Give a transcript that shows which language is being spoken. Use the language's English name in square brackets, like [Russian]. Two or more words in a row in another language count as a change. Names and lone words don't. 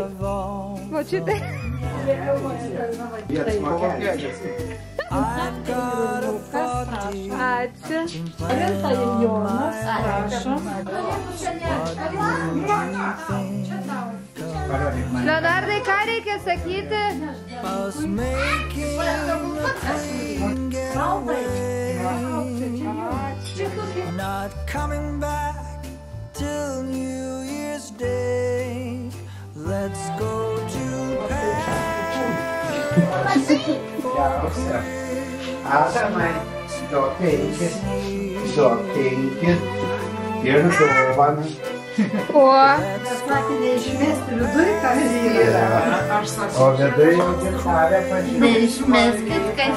[Lithuanian] Mačiute? Ačiū. Rinta ir Jonas, prašom. Leonardai, ką reikia sakyti? [English] Not coming back till New Year's Day. Let's go to Paris. [Lithuanian] Adamai, duok penkis ir dovaną. O, Neišmesti viduj, kas yra. O viduj jau gintarę pažiūrėjau. Neišmeskit, kas